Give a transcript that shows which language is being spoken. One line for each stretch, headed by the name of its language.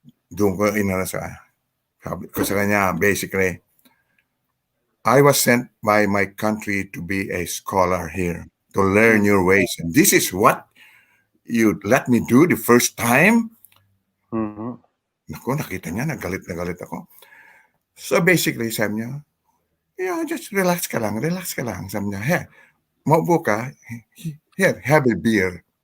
Filipino: Doon ko sabi ko sa kanya,
English: basically, I was sent by my country to be a scholar here, to learn your ways. And this is what you let me do the first time?
Filipino: Naku, nakita niya, nagalit ako.
English: So basically,
Filipino: sabi niya,
English: just relax
Filipino: ka lang. Sabi niya, maupo ka,
English: here, have a beer.